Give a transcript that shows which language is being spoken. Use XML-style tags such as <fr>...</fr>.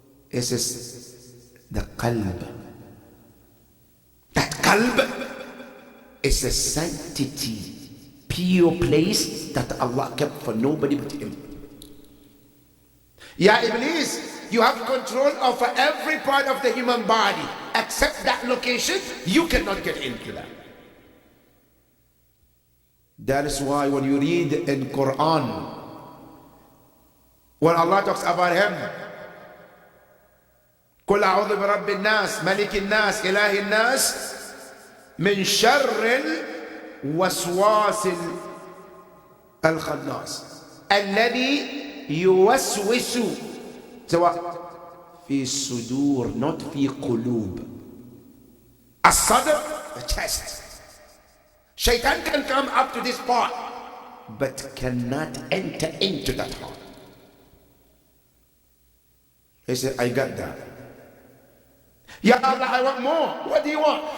<en>It says the qalb. That qalb is a sanctity, pure place that Allah kept for nobody but Him. Ya Iblis, you have control over every part of the human body except that location. You cannot get into that. That is why when you read in Quran, when Allah talks about Him,</en> <ar>قل أعوذ برب الناس ملك الناس إله الناس من شر الوسواس الخناس الذي يوسوس سواء في الصدور,</ar> <en>not</en> <ar>في قلوب.</ar> <en>الصدر, the chest. Shaitan can come up to this part but cannot enter into that heart. He said, I got that. Ya Allah, I want more. What do you want?</en>